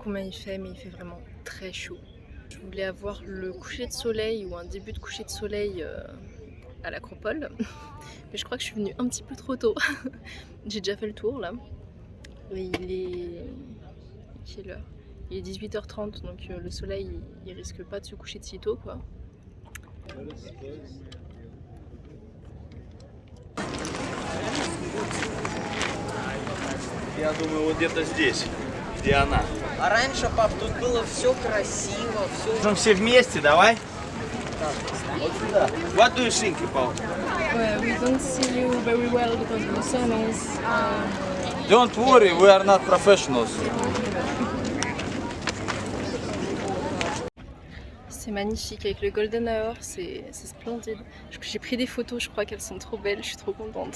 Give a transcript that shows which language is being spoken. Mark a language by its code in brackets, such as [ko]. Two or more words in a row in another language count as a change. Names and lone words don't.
[fr] combien il fait, mais il fait vraiment très chaud. Je voulais avoir le coucher de soleil ou un début de coucher de soleil à l'Acropole, mais je crois que je suis venue un petit peu trop tôt. J'ai déjà fait le tour là. Et il est... quelle heure? Il est 18h30, donc le soleil il risque pas de se coucher de si tôt quoi. [ru] Я думаю, вот где-то здесь, где она. А раньше, пап, тут было все красиво, все. Можем все вместе, давай. Вот сюда. [en] What do you think, Paul? Well, we don't see you very well because the sun is... Don't worry, we are not professionals. [fr] C'est magnifique avec le [en] golden hour, [fr] c'est splendide. J'ai pris des photos, je crois qu'elles sont trop belles, je suis trop contente.